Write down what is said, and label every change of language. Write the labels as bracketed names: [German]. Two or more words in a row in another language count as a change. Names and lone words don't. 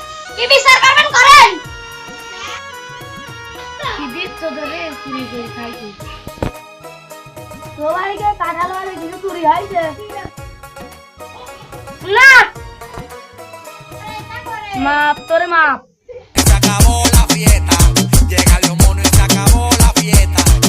[Bangla] কি বিচার করবেন করেন? চুরি করে খাইছি। তোমার কি কাঁঠাল বাড়ি কিছু চুরি হয়েছে? না, মাপ তোরে মাপ। [Spanish] Se acabó la fiesta, llega León Mono y se acabó la fiesta.